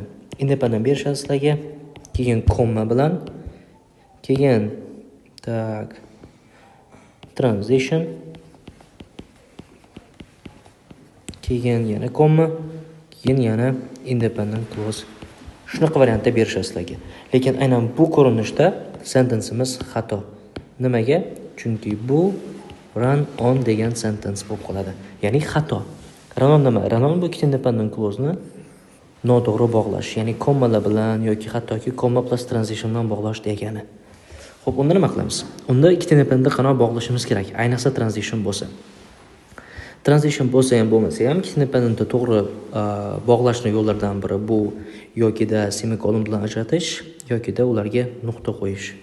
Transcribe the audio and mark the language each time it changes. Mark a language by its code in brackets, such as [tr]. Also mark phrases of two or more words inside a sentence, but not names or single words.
[uz] Independent berishadi sizlarga, keyin komma bilan, keyin transition, keyin yana komma, keyin yana [en] independent clause. [uz] Shunaqa variantda berishadi sizlarga. Lekin aynan bu ko'rinishda sentenceimiz xato. Nimaga? Chunki bu [en] run on [uz] degan sentence bo'lib qoladi. Ya'ni xato. [en] Run on [uz] nima? [en] Run on [uz] bu ikkita [en] independent clause- [uz] ni noto'g'ri bog'lash, ya'ni kommalar bilan yoki hattoki komma [en] plus transition [uz] bilan bog'lash degani. Xo'p, unda nima qilamiz? Unda ikkita independentni qanaqa bog'lashimiz kerak? Ayniqsa transition bo'lsa. Transition bo'lsa ham bo'lmasa ham ikkita independentni to'g'ri bog'lashning yo'llaridan biri bu yokida semikolon bilan ajratish, yokida ularga nuqta qo'yish.